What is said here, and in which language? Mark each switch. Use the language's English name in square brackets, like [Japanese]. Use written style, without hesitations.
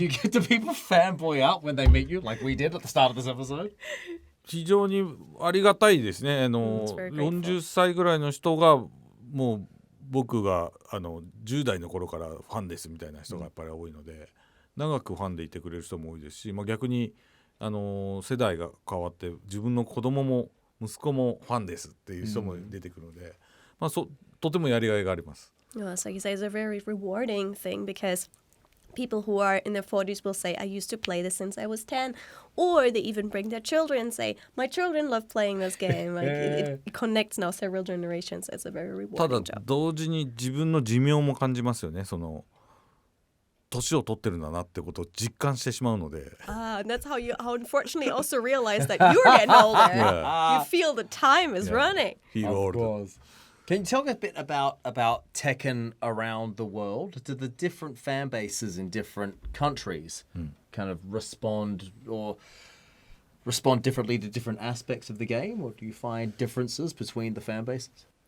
[English] Do people fanboy out when they meet you like we did at the start of this episode? [Japanese] 非常にありがたいですね。 [English] It's very grateful. [Japanese] 40歳ぐらいの人がもう僕が10代の頃からファンですみたいな人がやっぱり多いので、長くファンでいてくれる人も多いですし、逆に世代が変わって自分の子供も息子もファンですっていう人も出てくるので、とてもやりがいがあります。 [English] So he says it's a very rewarding thing because people who are in their 40s will say, I used to play this since I was 10, or they even bring their children and say, my children love playing this game. Like it connects now several generations. It's a very [Japanese] ただ [English] rewarding job. [Japanese] 同時に自分の寿命も感じますよね。年を取ってるんだなってことを実感してしまうので。 [English] And that's how unfortunately also realize that you're getting older. You feel the time is running. Feel Of old. course. Can you talk a bit about Tekken around the world? Do the different fan bases in different countries kind of respond differently to different aspects of the game, or do you find differences between the fan bases?